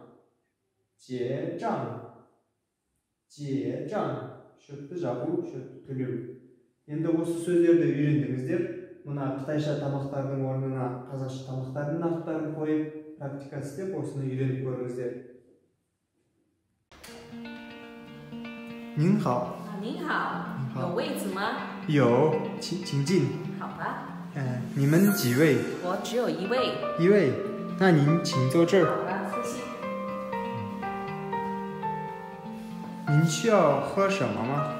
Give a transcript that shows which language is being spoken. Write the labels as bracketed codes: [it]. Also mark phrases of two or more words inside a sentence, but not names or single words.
[kk] Шөтті жабу, шөтті төлеу. Енді осы сөздерді үйрендіңіздер. Мұна қытайша тамақтардың орнына қазақша тамақтардың аттарын қойып, практика істеп, осыны үйреніп көріңіздер. [zh] 您好。您好，有位子吗？有，请进。好吧。你们几位？我只有一位。一位，那您请坐这儿。好吧，谢谢。您需要喝什么吗？